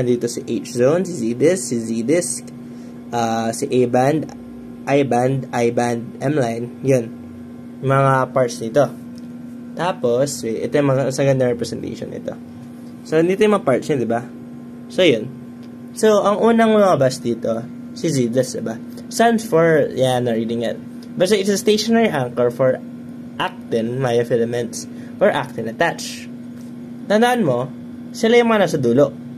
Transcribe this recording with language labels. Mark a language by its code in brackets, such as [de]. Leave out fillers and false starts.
[tl] Andito si H-zone, si Z-disc, si Z-disc, si A-band, I-band, I-band, M-line. Yun. Mga parts nito. Tapos, ito yung mga ganda representation nito. So, dito yung mga parts niya, diba? So, yun. So, ang unang lumabas dito, si Z-disc, diba? [en] Stands for, na-reading it. But it's a stationary anchor for actin myofilaments or actin attach. [tl] Tandaan mo, sila yung mga nasa dulo.